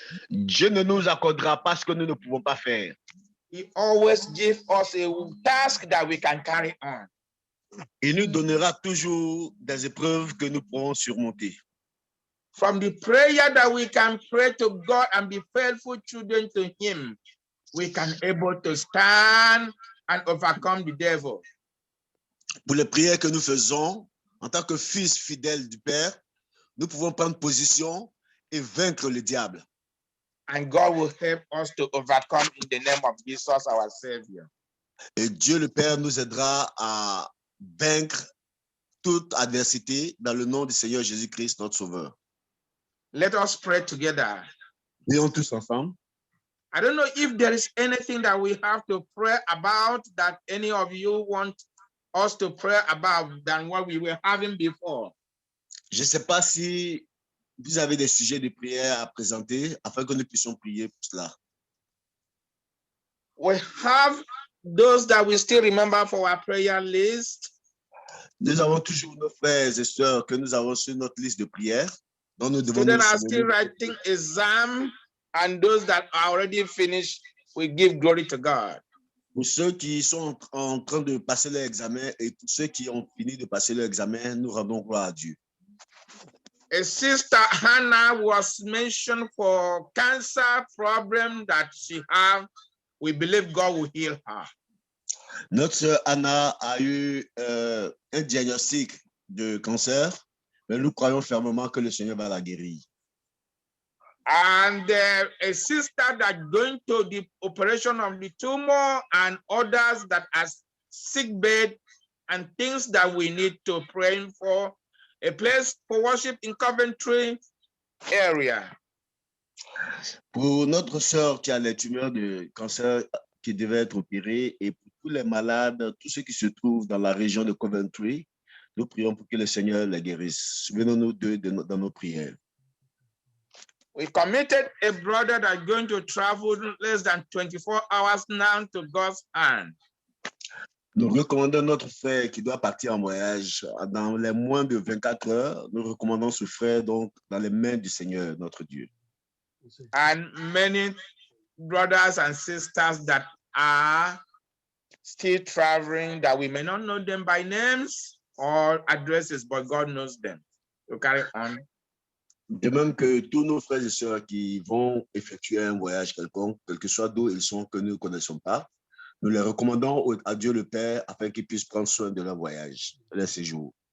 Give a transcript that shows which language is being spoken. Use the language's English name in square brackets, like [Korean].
[French] Dieu ne nous accordera pas ce que nous ne pouvons pas faire. [English] He always gives us a task that we can carry on. [French] Il nous donnera toujours des épreuves que nous pourrons surmonter. [English] From the prayer that we can pray to God and be faithful children to Him, we can able to stand and overcome the devil. [French] Pour les prières que nous faisons, en tant que fils fidèles du Père, nous pouvons prendre position et vaincre le diable. [English] And God will help us to overcome in the name of Jesus, our Savior. [French] Et Dieu le Père nous aidera à vaincre toute adversité dans le nom du Seigneur Jésus-Christ, notre Sauveur. [English] Let us pray together. [French] Prions tous ensemble. [English] I don't know if there is anything that we have to pray about that any of you want us to pray about than what we were having before. [French] Je ne sais pas si vous avez des sujets de prière à présenter afin que nous puissions prier pour cela. [English] We have those that we still remember for our prayer list. [French] Nous avons toujours nos frères et sœurs que nous avons sur notre liste de prières dont nous devons [English] Students [French] nous [English] are still [French] souvenir. [English] writing exam, and those that are already finished, we give glory to God. [French] Pour ceux qui sont en train de passer leur examen et pour ceux qui ont fini de passer leur examen, nous rendons gloire à Dieu. [English] A sister Hannah was mentioned for cancer problem that she have. We believe God will heal her. [French] Notre sœur Anna a eu un diagnostic de cancer, mais nous croyons fermement que le Seigneur va la guérir. [English] And a sister that's going to the operation of the tumor, and others that are sick bed, and things that we need to pray for. A place for worship in Coventry area. [French] Pour notre sœur qui a les tumeurs de cancer qui devaient être opérées, et pour tous les malades, tous ceux qui se trouvent dans la région de Coventry, nous prions pour que le Seigneur les guérisse. Souvenons-nous d'eux dans nos prières. [English] We committed a brother that's going to travel less than 24 hours now to God's hand. [French] Nous recommandons notre frère qui doit partir en voyage dans les moins de 24 heures. Nous recommandons ce frère donc dans les mains du Seigneur, notre Dieu. [English] And many brothers and sisters that are still traveling, that we may not know them by names or addresses, but God knows them. To carry on. [French] De même que tous nos frères et sœurs qui vont effectuer un voyage quelconque, quel que soit d'où ils sont, que nous ne connaissons pas, nous les recommandons à Dieu le Père afin qu'il puisse prendre soin de leur voyage, de leur séjour.